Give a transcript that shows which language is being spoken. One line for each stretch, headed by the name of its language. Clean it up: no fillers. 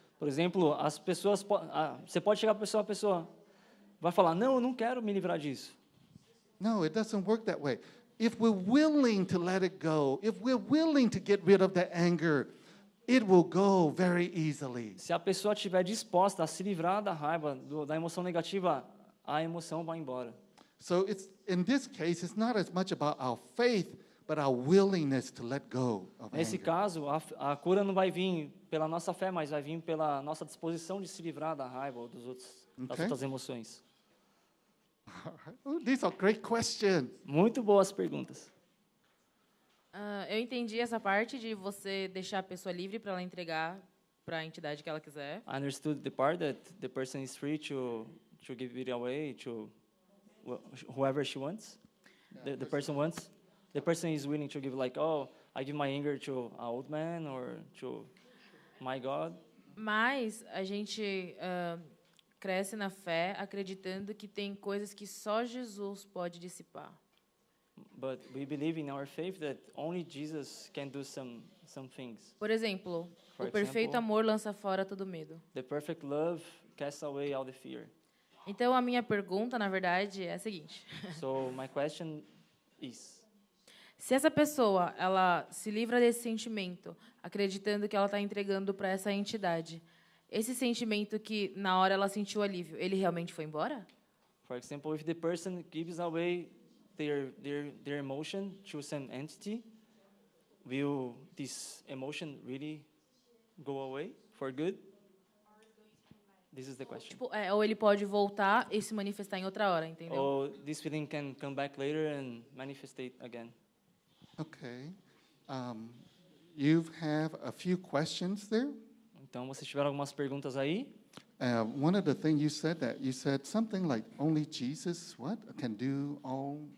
Portuguese: Por exemplo, as pessoas, você pode chegar para a pessoa vai falar: não, eu não quero me livrar disso.
English: No, it doesn't work that way. If we're willing to let it go, if we're willing to get rid of that anger, it will go very easily.
Portuguese: Se a pessoa estiver disposta a se livrar da raiva, da emoção negativa, a emoção vai embora.
English: So in this case, it's not as much about our faith, but our willingness to let go of
Portuguese: Nesse
English: anger.
Portuguese: caso, a cura não vai vir pela nossa fé, mas vai vir pela nossa disposição de se livrar da raiva ou das outras emoções.
English: Oh, these are great questions.
Portuguese: Muito boas perguntas. Eu entendi essa parte de você deixar a pessoa livre para ela entregar para a entidade que ela quiser.
English: I understood the part that the person is free to give it away to whoever she wants. The person wants. The person is willing to give, like, oh, I give my anger to an old man or to my God.
Portuguese: Mas a gente cresce na fé acreditando que tem coisas que só Jesus pode dissipar.
English: But we believe in our faith that only Jesus can do some things.
Portuguese: Por exemplo,
English: For
Portuguese: o perfeito
English: example,
Portuguese: amor lança fora todo medo.
English: The perfect love casts away all the fear.
Portuguese: Então a minha pergunta, na verdade, é a seguinte:
English: So my question is,
Portuguese: se essa pessoa ela se livra desse sentimento, acreditando que ela está entregando para essa entidade, esse sentimento que na hora ela sentiu alívio, ele realmente foi embora?
English: for example, if the person gives away their emotion to some entity, will this emotion really go away for good? This is the question.
Portuguese: Tipo, ou ele pode voltar e se manifestar em outra hora, entendeu?
English: Or this feeling can come back later and manifestate again. Okay. You have a few questions there.
Portuguese: Então, vocês tiveram algumas perguntas aí?
English: One of the things you said something like only Jesus can do all.